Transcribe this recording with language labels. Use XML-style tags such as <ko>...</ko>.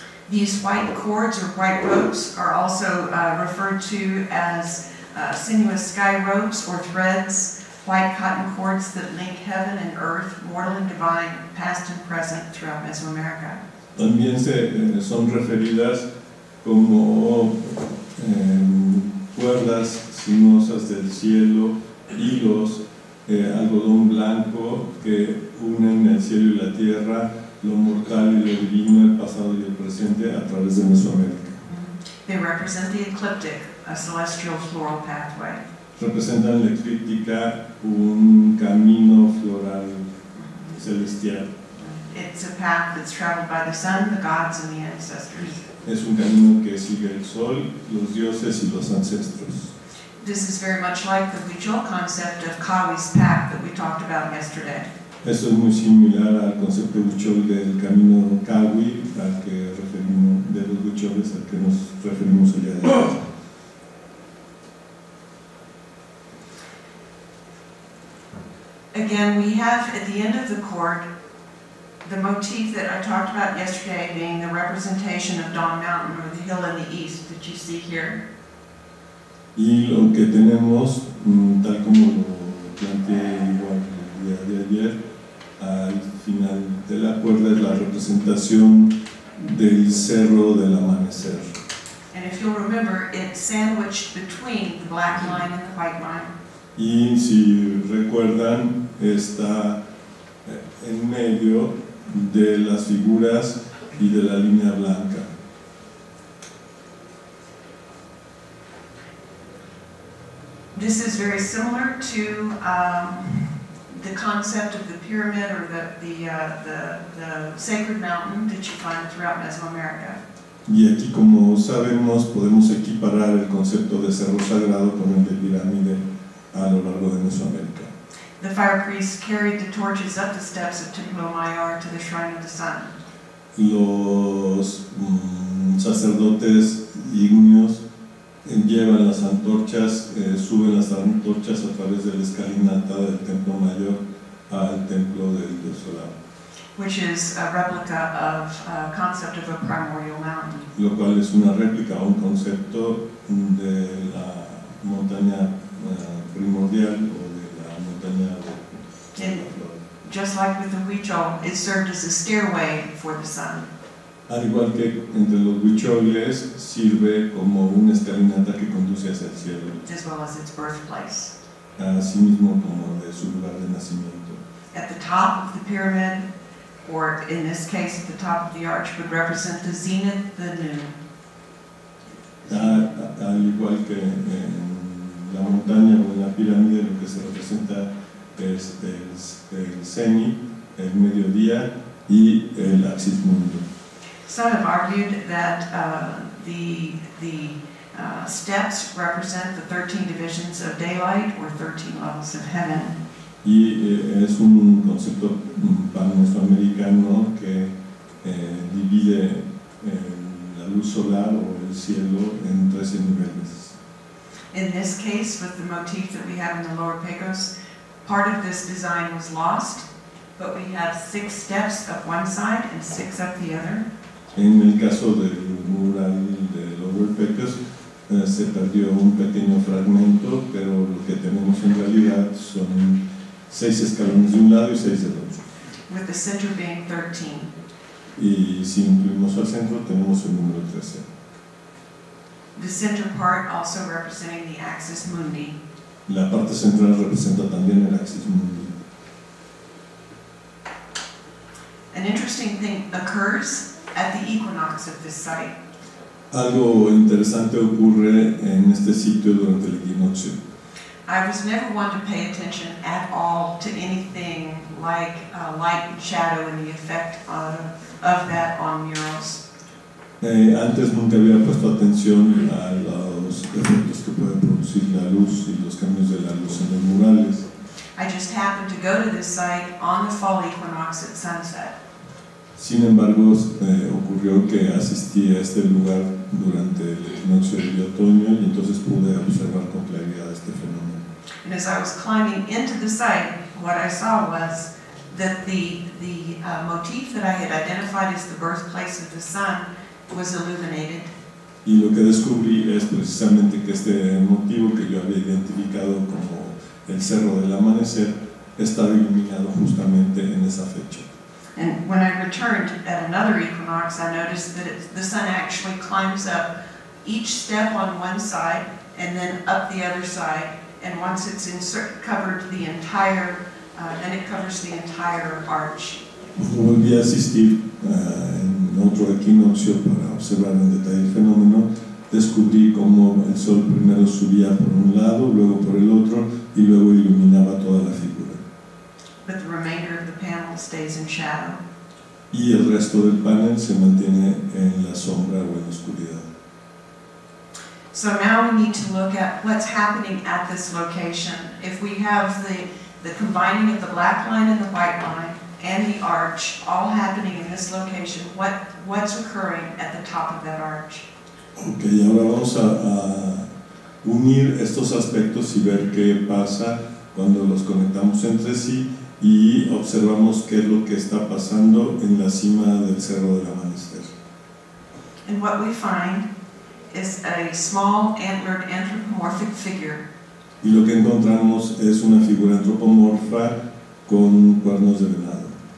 <en>These white cords or white ropes are also referred to as sinuous sky ropes or threads, white cotton cords that link heaven and earth, mortal and divine, past and present throughout Mesoamerica.</en> <es>También son referidas como cuerdas sinuosas del cielo, hilos, algodón blanco que unen el cielo y la tierra, lo mortal y lo divino, el pasado y el presente a través de Mesoamérica.</es> <en>They represent the ecliptic, a celestial floral pathway.</en> <es>Representan la eclíptica, un camino floral celestial.</es> <en>It's a path that's traveled by the sun, the gods, and the ancestors.</en> <es>Es un camino que sigue el sol, los dioses y los ancestros.</es> <en>This is very much like the Huichol concept of Kawi's path that we talked about yesterday.</en> <es>Eso es muy similar al concepto huichol del camino Kawi, al que referimos, de los huicholes al que nos referimos allá adelante.</es> <en>Again, we have at the end of the cord the motif that I talked about yesterday being the representation of Dawn Mountain, or the hill in the east that you see here.</en> <es>Y lo que tenemos, tal como lo planteé igual el día de ayer, al final de la cuerda es la representación del cerro del amanecer.</es> <en>And if you'll remember, it's sandwiched between the black line and the white line.</en> <es>Y si recuerdan, está en medio de las figuras y de la línea blanca.</es> <en>This is very similar to the concept of the pyramid or the sacred mountain that you find throughout Mesoamerica.</en> <es>Y aquí, como sabemos, podemos equiparar el concepto de cerro sagrado con el de pirámide a lo largo de Mesoamérica.</es> <en>The fire priests carried the torches up the steps of Templo Mayor to the shrine of the sun.</en> <es>Los sacerdotes ignios llevan las antorchas, suben las antorchas a través de la escalinata del templo mayor al templo del dios solar.</es> <en>Which is a replica of a concept of a primordial mountain.</en> <es>Lo cual es una réplica, un concepto de la montaña primordial o de la montaña de</es> <en>just like with the Huichol, it served as a stairway for the sun.</en> <es>Al igual que entre los huicholes, sirve como una escalinata que conduce hacia el cielo.</es> <en>As well as its birthplace.</en> <es>Asimismo como de su lugar de nacimiento.</es> <en>At the top of the pyramid, or in this case, at the top of the arch, would represent the zenith, the noon.</en> <es>Al igual que en la montaña o en la pirámide, lo que se representa es el cenit, el mediodía y el axis mundo.</es> <en>Some have argued that the steps represent the 13 divisions of daylight or 13 levels of heaven.</en> <es>Y es un concepto pan-mesoamericano que divide la luz solar o el cielo en 13 niveles.</es> <en>In this case, with the motif that we have in the Lower Pecos, part of this design was lost, but we have 6 steps up one side and 6 up the other.</en> <es>En el caso del mural de Lower Pecos, se perdió un pequeño fragmento, pero lo que tenemos en realidad son 6 escalones de un lado y 6 del otro.</es> <en>With the center being 13.</en> <es>Y si incluimos al centro, tenemos el número 13.</es> <en>The center part also representing the axis mundi.</en> <es>La parte central representa también el axis mundi.</es> <en>An interesting thing occurs at the equinox of this site.</en> <es>Algo interesante ocurre en este sitio durante el equinoccio.</es> <en>I was never one to pay attention at all to anything like light and shadow and the effect of that on murals.</en> <es>Antes nunca había puesto atención a los efectos que puede producir la luz y los cambios de la luz en los murales.</es> <en>I just happened to go to this site on the fall equinox at sunset.</en> <es>Sin embargo, ocurrió que asistí a este lugar durante el equinoccio de otoño y entonces pude observar con claridad este fenómeno.</es> <en>And as I was climbing into the site, what I saw was that the motif that I had identified as the birthplace of the sun was illuminated.</en> <es>Y lo que descubrí es precisamente que este motivo que yo había identificado como el cerro del amanecer estaba iluminado justamente en esa fecha.</es> <en>And when I returned at another equinox, I noticed that the sun actually climbs up each step on one side and then up the other side. And once it's covered the entire, then it covers the entire arch.</en> <es>Volví a asistir en otro equinoccio para observar en detalle el fenómeno. Descubrí cómo el sol primero subía por un lado, luego por el otro y luego iluminaba toda la figura.</es> <en>But the remainder of the panel stays in shadow.</en> <es>Y el resto del panel se mantiene en la sombra o en la oscuridad.</es> <en>So now we need to look at what's happening at this location. If we have the combining of the black line and the white line and the arch all happening in this location, what's occurring at the top of that arch?</en> <es>Ok, ahora vamos a unir estos aspectos y ver qué pasa cuando los conectamos entre sí y observamos qué es lo que está pasando en la cima del Cerro del Amanecer.</es> <en>And what we find is a small antlered anthropomorphic figure.</en> <es>Y lo que encontramos es una figura antropomorfa con cuernos de venado.</es>